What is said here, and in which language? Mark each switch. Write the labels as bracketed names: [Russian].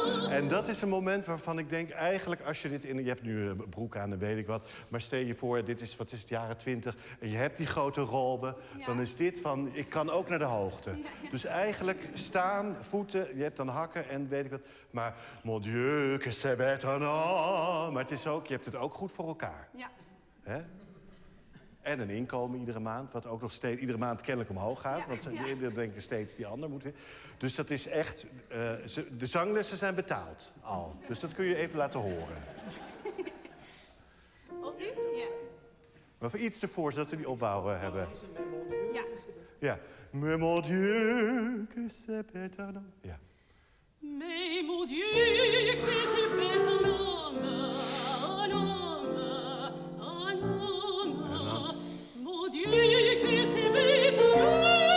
[Dutch] En dat is een moment waarvan ik denk, eigenlijk als je dit in... Je hebt nu een broek aan en weet ik wat. Maar stel je voor, dit is, wat is het, jaren 20... en je hebt die grote rolbe. Dan is dit van, ik kan ook naar de hoogte. Dus eigenlijk staan, voeten, je hebt dan hakken en weet ik wat. [French] Maar, mon Dieu, que c'est bête un homme. [Dutch] Maar het is ook, je hebt het ook goed voor elkaar. Ja. Hè? En een inkomen iedere maand, wat ook nog steeds iedere maand kennelijk omhoog gaat. Want dan denken steeds die ander moet weer. Dus dat is echt... de zanglessen zijn betaald al. Dus dat kun je even laten horen. Ook nu? Ja. Of iets ervoor, zodat we die opbouw hebben. Ja. Ja. [French] Mais mon Dieu, que c'est bête un homme. [Dutch] Ja. [French] Mais mon Dieu, que c'est bête un homme, un homme, un homme. Mon Dieu, que c'est bête un homme.